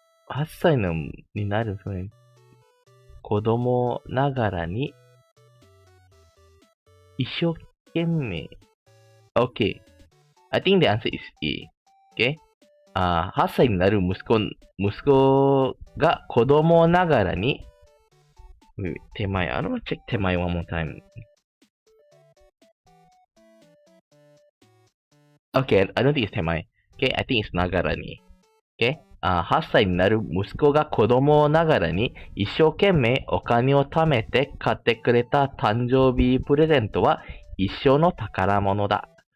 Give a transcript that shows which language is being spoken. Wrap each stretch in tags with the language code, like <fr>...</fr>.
<ja>8歳になる子供ながらに一生懸命。</ja> <en>Okay. I think the answer is A. Okay?</en> <ja>8歳になる息子が子供ながらに手前。</ja> <en>I don't check 手前 one more time. Okay, I don't think it's 手前. Okay, I think it's ながらに。 Okay?</en> <ja>8歳になる息子が子供ながらに一生懸命お金を貯めて買ってくれた誕生日プレゼントは一生の宝物だ。</ja>